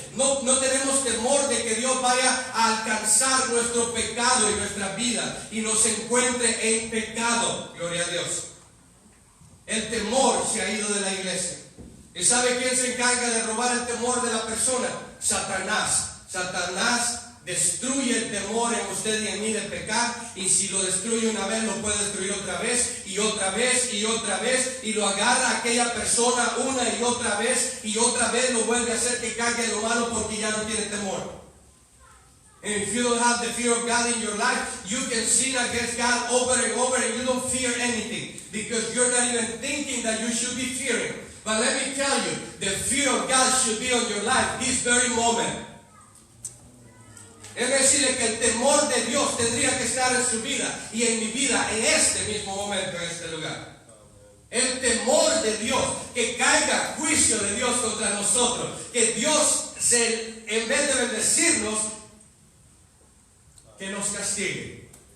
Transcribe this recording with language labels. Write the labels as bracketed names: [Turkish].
[Spanish] No tenemos temor de que Dios vaya a alcanzar nuestro pecado y nuestra vida y nos encuentre en pecado. Gloria a Dios. El temor se ha ido de la iglesia. ¿Y sabe quién se encarga de robar el temor de la persona? Satanás. Satanás destruye el temor en usted y en mí de pecar, y si lo destruye una vez, lo puede destruir otra vez y otra vez y otra vez, y lo agarra a aquella persona una y otra vez lo vuelve a hacer que caiga en lo malo porque ya no tiene temor. [English] And if you don't have the fear of God in your life, you can sin against God over and over and you don't fear anything because you're not even thinking that you should be fearing. But let me tell you, the fear of God should be on your life this very moment. [Spanish] Es decir, que el temor de Dios tendría que estar en su vida y en mi vida en este mismo momento, en este lugar. El temor de Dios, que caiga juicio de Dios contra nosotros, que Dios, en vez de bendecirnos, que nos castigue.